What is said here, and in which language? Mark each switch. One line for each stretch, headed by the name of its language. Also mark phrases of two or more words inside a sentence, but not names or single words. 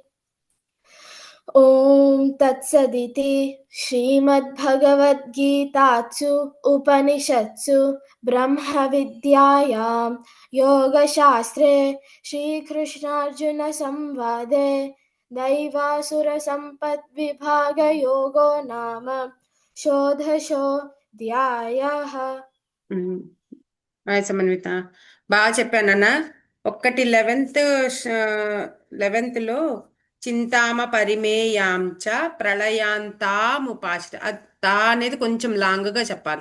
Sanskrit: ॐ तत्सदिति श्रीमद्भगवद्गीतासु उपनिषत्सु ब्रह्मविद्यायां योगशास्त्रे श्रीकृष्णार्जुनसंवादे दैवासुरसम्पद्विभागयोगो नाम షోడశోऽధ్యాయः।
Telugu: హాయ్ సమన్విత, బాగా చెప్పానన్న. ఒక్కటి 11th లో
Sanskrit: చింతామ పరిమేయాంచ ప్రళయాంతాముపాశ్ర తా
Telugu: అనేది కొంచెం లాంగ్గా చెప్పాలి.